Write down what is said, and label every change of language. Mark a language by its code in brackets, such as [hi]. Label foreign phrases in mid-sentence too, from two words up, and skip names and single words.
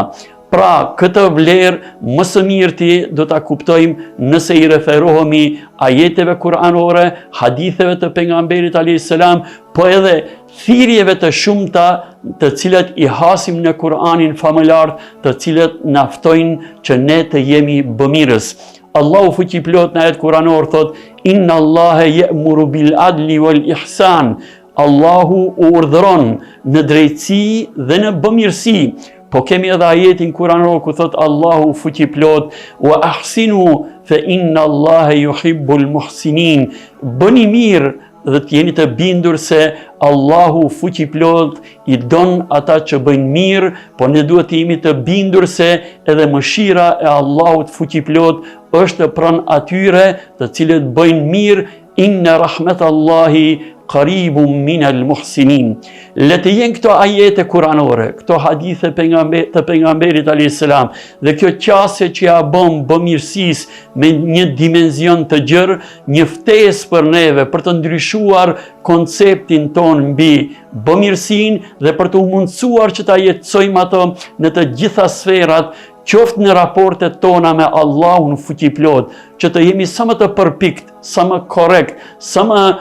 [sq] Pra, këtë vlerë më së mirti do ta kuptojmë nëse i referohemi ajeteve kuranore, haditheve të pejgamberit [ar] عليه السلام, [sq] po edhe thirrjeve të shumta të cilat i hasim në Kur'anin famëlar, të cilat na ftojnë që ne të jemi bëmirës. Allahu fuqiplot në ajet kuranor thot: [ar] "إن الله يأمر بالعدل والإحسان." [sq] Allahu urdhëron në drejtësi dhe në bëmirësi. Po kemi edhe ajetin kuranor ku thot Allahu fuqiplot: [ar] "وأحسنوا فإن الله يحب المحسنين." [sq] Bëni mirë dhe të jeni të bindur se Allahu fuqiplot i don ata që bëjnë mirë, po ne duhet të jemi të bindur se edhe mëshira e Allahut fuqiplot është pranë atyre të cilët bëjnë mirë. [ar] إن رحمة الله قريب من المحسنين. [sq] Le të jenë këto ajete kuranore, këto hadithe të pejgamberit [ar] عليه السلام [sq] dhe kjo qasje që ja bën bëmirësisë me një dimension të gjerë, një ftesë për neve për të ndryshuar konceptin ton mbi bëmirësinë dhe për të mundësuar që ta jetësojmë ato në të gjitha sferat, qoftë në raportet tona me Allahun fuqiplot, që të jemi sa më të përpikt, sa më korrekt, sa më